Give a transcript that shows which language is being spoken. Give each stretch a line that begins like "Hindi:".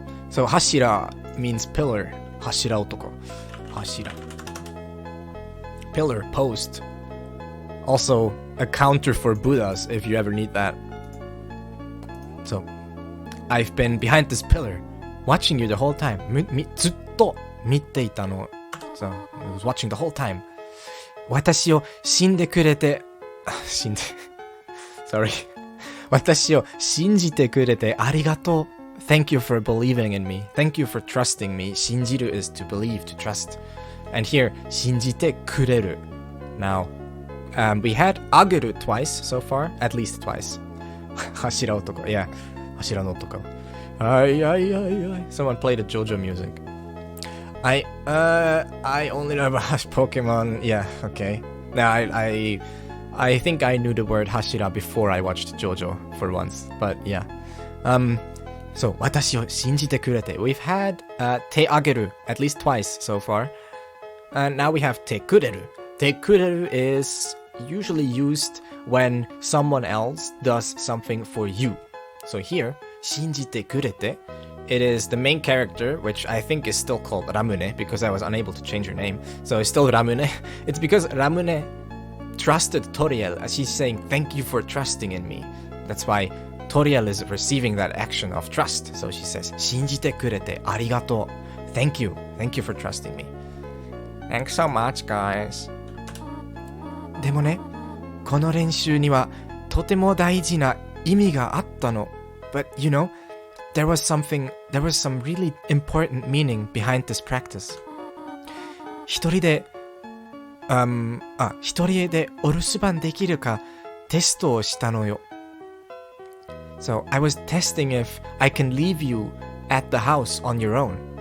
English: So hashira means pillar. Hashira otoko. Hashira. Pillar, post. Also a counter for Buddhas if you ever need that. So I've been behind this pillar watching you the whole time.
Japanese: ずっと見ていたの。
English: So I was watching the whole time.
Japanese: 私を死んでくれて、Sorry. 私を信じてくれてありがとう。
English: Thank you for believing in me. Thank you for trusting me. 信じる is to believe, to trust. And here,
Japanese: 信じてくれる.
English: Now, we had あげる twice so far, at least twice.
Japanese: 柱男, yeah. 柱の男.
English: Someone played the JoJo music. I only know about Pokemon. Yeah, okay. Now I think I knew the word Hashira before I watched JoJo for once, but yeah. So
Japanese: 私を信じてくれて.
English: We've had 手あげる at least twice so far, and now we have 手くれる. 手くれる is usually used when someone else does something for you. So here
Japanese: 信じてくれて.
English: It is the main character, which I think is still called Ramune, because I was unable to change her name. So it's still Ramune. It's because Ramune trusted Toriel, as she's saying, thank you for trusting in me. That's why Toriel is receiving that action of trust. So she says,
Japanese: 信じてくれてありがとう.
English: Thank you. Thank you for trusting me. Thanks so much, guys.
Japanese: でもね、この練習にはとても大事な意味があったの.
English: But you know, there was some really important meaning behind this practice.
Japanese: 一人でお留守番できるかテストをしたのよ。
English: So I was testing if I can leave you at the house on your own.